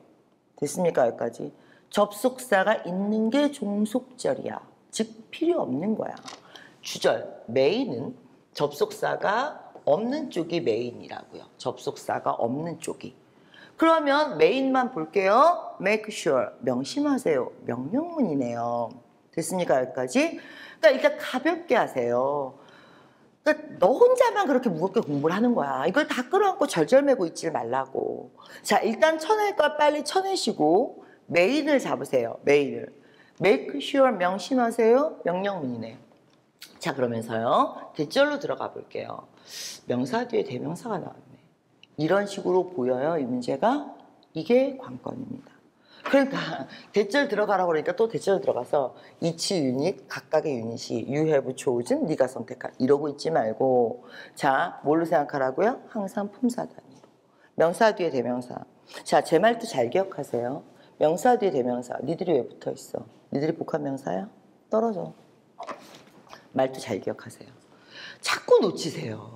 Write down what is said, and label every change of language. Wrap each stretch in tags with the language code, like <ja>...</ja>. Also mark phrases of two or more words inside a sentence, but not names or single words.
<ko>됐습니까, 여기까지? 접속사가 있는 게 종속절이야. 즉, 필요 없는 거야. 주절, 메인은 접속사가 없는 쪽이 메인이라고요. 접속사가 없는 쪽이. 그러면 메인만 볼게요.</ko> <en>make sure,</en> <ko>명심하세요. 명령문이네요. 됐습니까, 여기까지? 그러니까 일단 가볍게 하세요. 그러니까 너 혼자만 그렇게 무겁게 공부를 하는 거야. 이걸 다 끌어안고 절절매고 있지 말라고. 자, 일단 쳐낼 걸 빨리 쳐내시고 메인을 잡으세요. 메인을.</ko> <en>make sure</en> <ko>명심하세요. 명령문이네요. 자, 그러면서요. 대절로 들어가 볼게요. 명사 뒤에 대명사가 나왔네. 이런 식으로 보여요, 이 문제가. 이게 관건입니다. 그러니까 대절 들어가라고 그러니까 또 대절 들어가서 each 유닛, 각각의 유닛이</ko> <en>you have chosen,</en> <ko>네가 선택한 이러고 있지 말고 자, 뭘로 생각하라고요? 항상 품사 단위로. 명사 뒤에 대명사. 자, 제 말도 잘 기억하세요. 명사 뒤에 대명사. 니들이 왜 붙어 있어? 니들이 복합 명사야? 떨어져. 말도 잘 기억하세요. 자꾸 놓치세요.</ko>